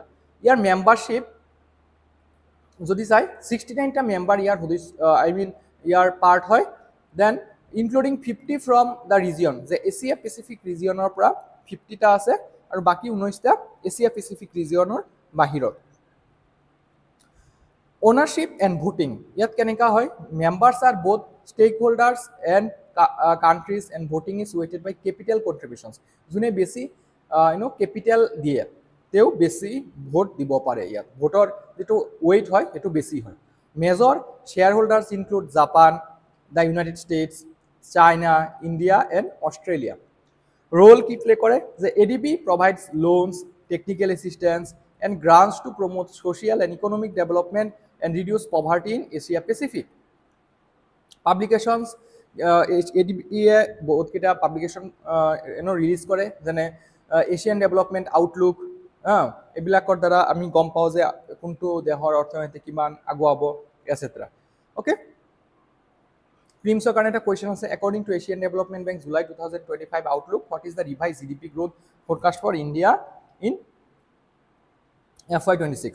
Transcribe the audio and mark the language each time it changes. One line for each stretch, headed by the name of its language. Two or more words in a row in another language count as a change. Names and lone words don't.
Assamese: ইয়াৰ মেম্বাৰশ্বিপ যদি চাই 69টা মেম্বাৰ ইয়াৰ ইয়াৰ পাৰ্ট হয়।
English: then including 50 from the region,
Assamese: যে এছিয়া পেচিফিক ৰিজিয়নৰ পৰা 50টা আছে আৰু বাকী 19টা এছিয়া পেচিফিক ৰিজিয়নৰ বাহিৰত।
English: Ownership and voting,
Assamese: ইয়াত কেনেকা হয়,
English: members are both stakeholders and countries and voting is weighted by capital contributions.
Assamese: যোনে বেছি কেপিটেল দিয়ে তেওঁ বেছি ভোট দিব পাৰে। ইয়াত ভোটৰ যিটো ৱেইট হয় সেইটো বেছি হয়।
English: Major shareholders include Japan, the United States, China, India and Australia.
Assamese: ৰোল কি প্লে কৰে যে
English: ADB provides loans, technical assistance and grants to promote social and economic development and reduce poverty in Asia Pacific.
Assamese: Publications, ADB বহুত কেইটা পাব্লিকেশ্যন ৰিলিজ কৰে, যেনে এছিয়ান ডেভেলপমেণ্ট আউটলুক। এইবিলাকৰ দ্বাৰা আমি গম পাওঁ যে কোনটো দেশৰ অৰ্থনীতি কিমান আগুৱাব এটচেট্ৰা। অ'কে, প্ৰিমছৰ কাৰণে এটা কুৱেশ্যন আছে।
English: According to Asian Development Bank July 2025 Outlook, what is the revised GDP growth forecast for India in FY26?